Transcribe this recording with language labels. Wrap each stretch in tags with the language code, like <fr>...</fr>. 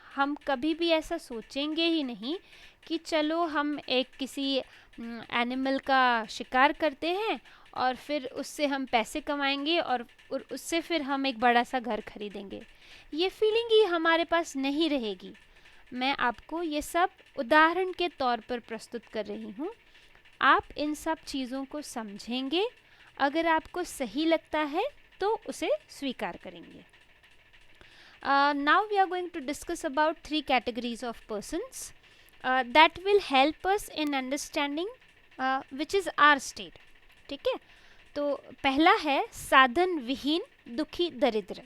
<hi>हम कभी भी ऐसा सोचेंगे ही नहीं कि चलो हम एक किसी एनिमल का शिकार करते हैं और फिर उससे हम पैसे कमाएंगे और उससे फिर हम एक बड़ा सा घर खरीदेंगे. ये फीलिंग ही हमारे पास नहीं रहेगी. मैं आपको ये सब उदाहरण के तौर पर प्रस्तुत कर रही हूँ. आप इन सब चीज़ों को समझेंगे, अगर आपको सही लगता है तो उसे स्वीकार करेंगे.</hi> <en>Now we are going to discuss about 3 categories of persons that will help us in understanding which is our state.</en> <hi>ठीक है, तो पहला है साधन विहीन दुखी दरिद्र.</hi>